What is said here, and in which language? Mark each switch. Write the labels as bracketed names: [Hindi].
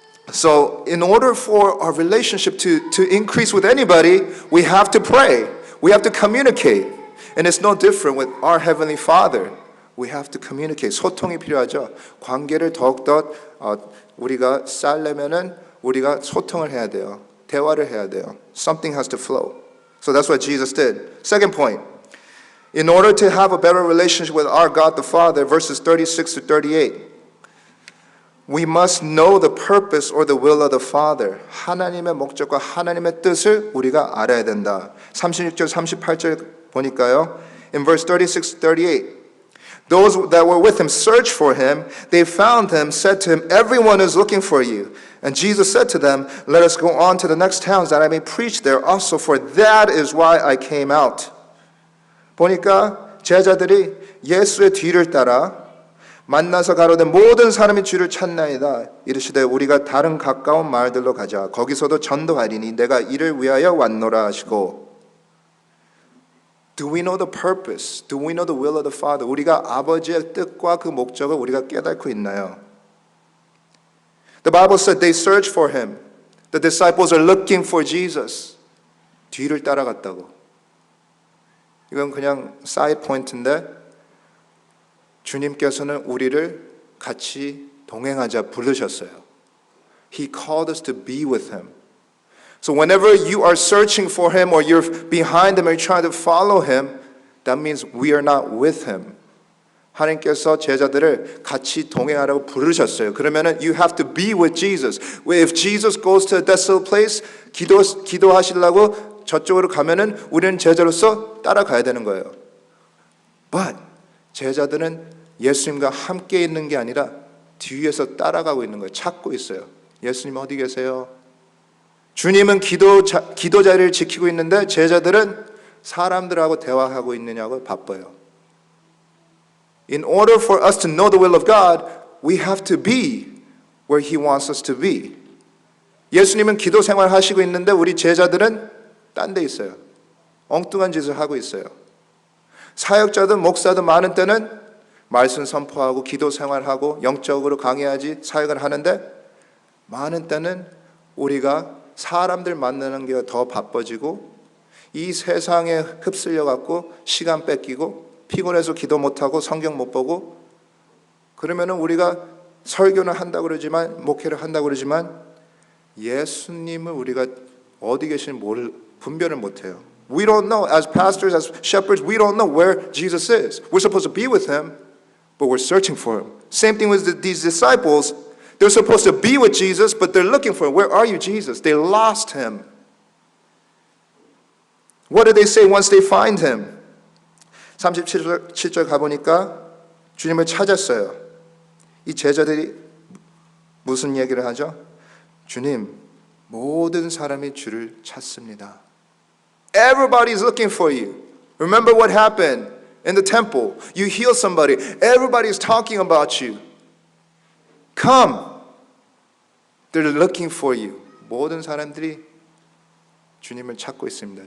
[English] So, in order for our relationship to increase with anybody, we have to pray. We have to communicate. And it's no different with our Heavenly Father. We have to communicate. [Korean] 소통이 필요하죠. 관계를 더욱더 우리가 쌓으려면은 우리가 소통을 해야 돼요. 대화를 해야 돼요. [English] Something has to flow. So that's what Jesus did. Second point. In order to have a better relationship with our God the Father, verses 36 to 38, we must know the purpose or the will of the Father. [Korean] 하나님의 목적과 하나님의 뜻을 우리가 알아야 된다. 36절, 38절 보니까요. [English] In verse 36 to 38, those that were with him searched for him. They found him, said to him, everyone is looking for you. And Jesus said to them, let us go on to the next towns that I may preach there also, for that is why I came out. [Korean] 보니까 제자들이 예수의 뒤를 따라 만나서 가로되 모든 사람이 주를 찾나이다. 이르시되 우리가 다른 가까운 마을들로 가자. 거기서도 전도하리니 내가 이를 위하여 왔노라 하시고. [English] Do we know the purpose? Do we know the will of the Father? [Korean] 우리가 아버지의 뜻과 그 목적을 우리가 깨닫고 있나요? [English] The Bible said they searched for him. The disciples are looking for Jesus. [Korean] 뒤를 따라갔다고. 이건 그냥 사이드 포인트인데 주님께서는 우리를 같이 동행하자 부르셨어요. [English] He called us to be with him. So whenever you are searching for him or you're behind him or you're trying to follow him, that means we are not with him. [Korean] 하나님께서 제자들을 같이 동행하라고 부르셨어요. 그러면은 [English] you have to be with Jesus. If Jesus goes to a desolate place, [Korean] 기도하시려고 저쪽으로 가면은 우리는 제자로서 따라가야 되는 거예요. But 제자들은 예수님과 함께 있는 게 아니라 뒤에서 따라가고 있는 거예요. 찾고 있어요. 예수님 어디 계세요? 주님은 기도 자리를 지키고 있는데 제자들은 사람들하고 대화하고 있느냐고 바빠요. [English] In order for us to know the will of God, we have to be where He wants us to be. [Korean] 예수님은 기도 생활 하시고 있는데 우리 제자들은 딴 데 있어요. 엉뚱한 짓을 하고 있어요. 사역자든 목사든 많은 때는 말씀 선포하고 기도 생활하고 영적으로 강해야지 사역을 하는데 많은 때는 우리가 사람들 만나는 게 더 바빠지고 이 세상에 휩쓸려 갖고 시간 뺏기고 피곤해서 기도 못하고 성경 못 보고 그러면은 우리가 설교는 한다고 그러지만 목회를 한다고 그러지만 예수님을 우리가 어디 계시는지 분별을 못해요. [English] We don't know, as pastors, as shepherds, we don't know where Jesus is. We're supposed to be with him, but we're searching for him. Same thing with these disciples. They're supposed to be with Jesus, but they're looking for him. Where are you, Jesus? They lost him. What do they say once they find him? [Korean] 37절 가보니까 주님을 찾았어요. 이 제자들이 무슨 얘기를 하죠? 주님, 모든 사람이 주를 찾습니다. [English] Everybody's looking for you. Remember what happened in the temple. You heal somebody. Everybody's talking about you. Come. They're looking for you. [Korean] 모든 사람들이 주님을 찾고 있습니다.